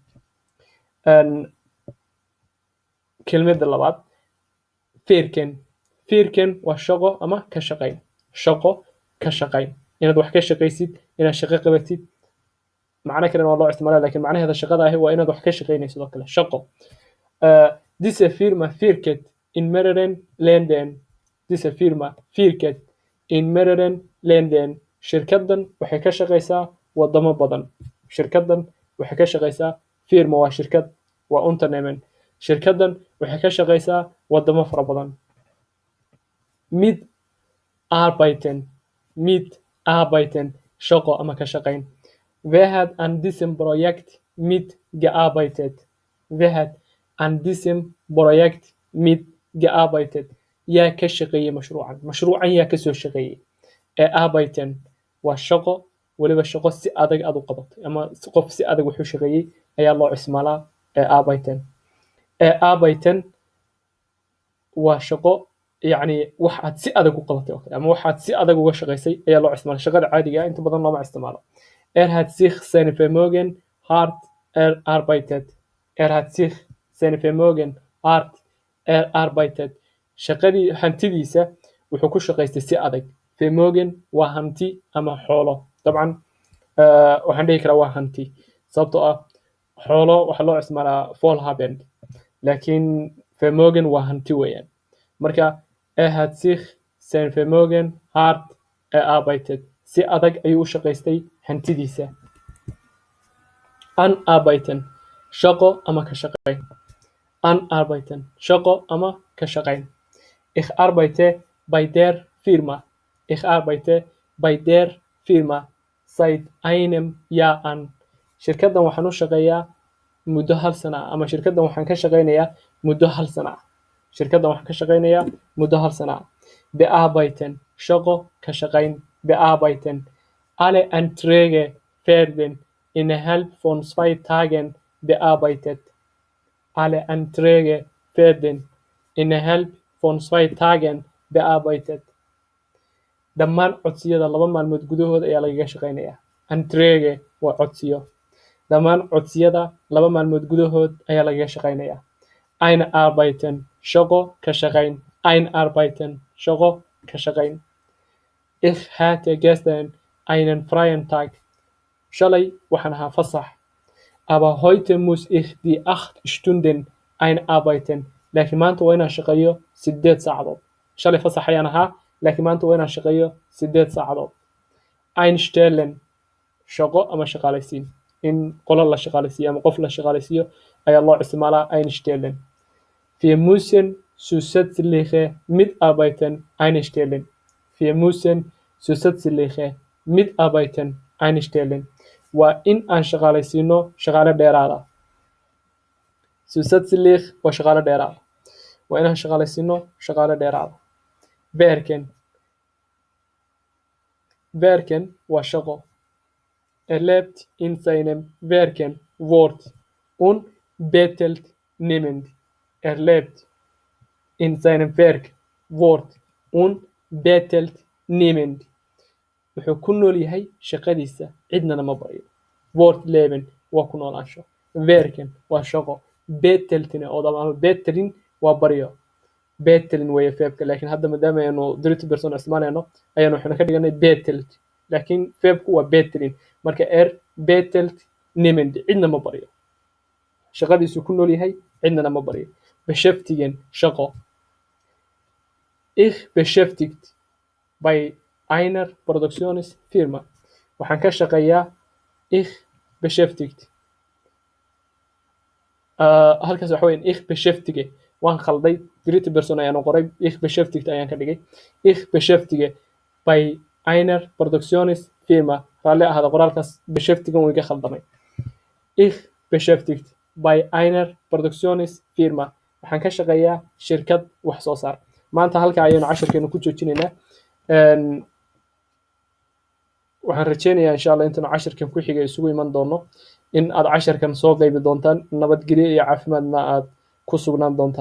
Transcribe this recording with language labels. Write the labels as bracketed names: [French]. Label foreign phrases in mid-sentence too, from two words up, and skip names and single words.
[Somali] kelmadda labaad firken waa shaqo ama ka shaqayn shaqo ka shaqayn inaad wax ka shaqaysid inaad shaqo qabatid macno kalena waa loo isticmaalaa laakiin macnaheeda shaqada ahi waa inaad wax ka shaqaynaysid oo kale shaqo [German] diese Firma firket in mehreren Ländern diese Firma firket in mehreren Ländern [Somali] shirkaddan waxay ka shaqaysaa wadamo badan shirkaddan waxay ka shaqaysaa firma waa shirkad waa unternehmen shirkaddan waxay ka shaqaysaa wadamo fara badan mitarbeiten shaqo ama ka shaqayn [German] wer hat an diesem Projekt mitgearbeitet wer hat an diesem Projekt mitgearbeitet [Somali] yaa ka shaqeeyey mashruucan yaa ka soo shaqeeyey arbeiten waa shaqo weliba shaqo si adag aad u qabatay ama qof si adag wuxuu shaqeeyey ayaa loo isticmaalaa arbeiten waa shaqo yacni wax aad si adag u qabatay ama waxaad si adag uga shaqaysay ayaa loo isticmaalaa shaqada caadiga ah inta badan looma isticmaalo [German] hat sich seine Vermögen hart erarbeitet hat sich seine Vermögen hart erarbeitet [Somali] shaqadii hantidiisa wuxuu ku shaqaystay si adag Vermögen waa hanti ama xoolo dabcan waxaan dhihi karaa waa hanti sababtoo ah xoolo waxaa loo isticmaalaa Vollhaben laakiin Vermögen waa hanti weeyaan marka [German] hat sich sein Vermögen hart erarbeitet [Somali] si adag ayuu u shaqaystay hantidiisa anarbeiten shaqo ama ka shaqayn anarbeiten shaqo ama ka shaqayn [German] ich arbeite bei der Firma ich arbeite bei der Firma seit einem Jahr an [Somali] shirkaddan waxaan u shaqeeyaa muddo hal sana ah ama shirkaddan waxaan ka shaqaynayaa muddo hal sana ah shirkaddan waxaan ka shaqaynayaa muddo hal sana ah bearbeiten shaqo ka shaqayn bearbeiten [German] alle Anträge werden innerhalb von 2 Tagen bearbeitet alle Anträge werden innerhalb von 2 Tagen bearbeitet [Somali] dhammaan codsiyada 2 maalmood gudahood ayaa lagaga shaqaynayaa Anträge waa codsiyo dhammaan codsiyada 2 maalmood gudahood ayaa lagaga shaqaynayaa. Einarbeiten shaqo ka shaqayn. Einarbeiten shaqo ka shaqayn. [German] Ich hatte gestern einen freien Tag. [Somali] Shalay waxaan ahaa fasax. [German] Aber heute muss ich die 8 Stunden einarbeiten. [Somali] Laakiin maanta waa inaan shaqeeyo 8 saacadood. Shalay fasax ayaan ahaa, laakiin maanta waa inaan shaqeeyo 8 saacadood. Einstellen shaqo ama shaqaalaysiin. In qolo la shaqaalaysiiyo ama qof la shaqaalaysiiyo ayaa loo isticmaalaa einstellen. [German] Wir müssen zusätzliche Mitarbeiter einstellen. Wir müssen zusätzliche Mitarbeiter einstellen. [Somali] Waa in aan shaqaalaysiino shaqaale dheeraada. Zusätzlich waa shaqaale dheeraada. Waa inaan shaqaalaysiino shaqaale dheeraada. Werken. Werken waa shaqo. [German] Lebt in seinem Werken Wort und bettelt niemand. Lebt in seinem Werk Wort und bettelt niemand. [Somali] Wuxuu ku nool yahay shaqadiisa cidnana ma baryo. [German] Wort leben [Somali] waa ku noolaansho. Werken waa shaqo. Betteltine oo ama bettelin waa baryo. Bettelin way feebka laakiin hadda maadaama aynu [English] direct person [Somali] isticmaalayno ayaan waxaan ka dhiganay bettelt. Laakiin feebku waa bettelin. Marka [German] bettelt niemand [Somali] cidna ma baryo. Shaqadiisu ku nool yahay cidnana ma baryo. Beschäftigen shaqo. [German] Ich beschäftigt bei einer Produktionsfirma. [Somali] Waxaan ka shaqeeyaa [German] ich beschäftigt. [Somali] Halkaas waxa weeyaan [German] ich beschäftige [Somali] waan khalday [English] direct person [Somali] ayaan qoray [German] ich beschäftigt [Somali] ayaan ka dhigay. [German] Ich beschäftige bei einer Produktionsfirma. [Somali] Raalli ahada qoraalkaas beschäftigen way ka khaldamay. [German] Ich beschäftigt bei einer Produktionsfirma. [Somali] Waxaan ka shaqeeyaa shirkad wax soo saar. Maanta halka ayaynu casharkeenu ku joojinaynaa. Waxaan rajeynayaa insha Allah intaanu casharkan ku xigay isugu iman doono in aad casharkan soo qaybi doontaan nabadgelyo iyo caafimaadna aad ku sugnaan doontaan.